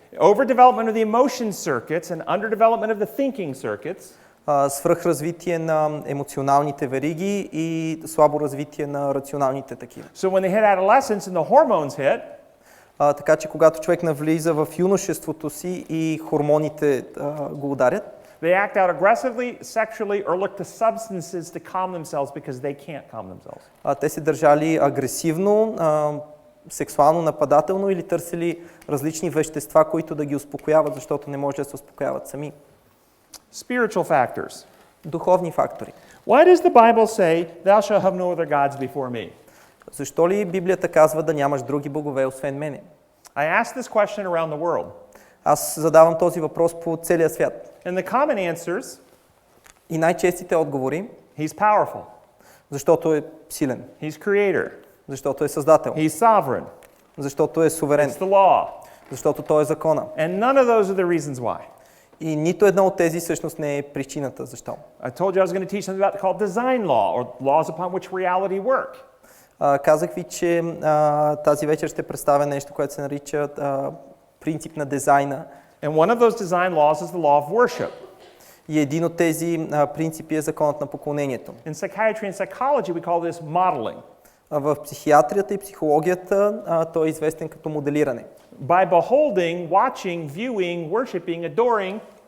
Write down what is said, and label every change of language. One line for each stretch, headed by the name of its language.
English: Overdevelopment of the emotion circuits and underdevelopment of the thinking circuits.
Bulgarian: Свръхразвитие на емоционалните вериги и слабо развитие на рационалните такива.
English: So when they hit adolescence and the hormones hit,
Bulgarian: така че когато човек навлиза в юношеството си и хормоните го ударят,
English: they act out aggressively, sexually, or look to substances to calm themselves because they can't calm themselves.
Bulgarian: Те се държали агресивно, сексуално нападателно или търсили различни вещества, които да ги успокояват, защото не може да се успокояват сами.
English: Spiritual factors.
Bulgarian: Духовни фактори.
English: Why does the Bible say, "Thou shalt have no other gods before me"?
Bulgarian: Защо ли Библията казва да нямаш други богове освен мене?
English: I ask this question around the world.
Bulgarian: Аз задавам този въпрос по целия свят.
English: And the common answers,
Bulgarian: И най-честите отговори,
English: he's powerful.
Bulgarian: защото е силен,
English: He's creator.
Bulgarian: защото е създател,
English: He's sovereign.
Bulgarian: защото е суверен,
English: It's the law.
Bulgarian: защото той е закона.
English: And none of those are the reasons why.
Bulgarian: И нито една от тези всъщност не е причината защо.
English: I told you I was going to teach something about called design law, or laws upon which reality work.
Bulgarian: Казах ви, че тази вечер ще представя нещо, което се нарича принцип на дизайна.
English: And one of those design laws is the law of worship.
Bulgarian: И един от тези принципи е законът на поклонението.
English: In psychiatry and psychology we call this modeling.
Bulgarian: В психиатрията и психологията той е известен като моделиране.
English: By beholding, watching, viewing, worshiping, adoring,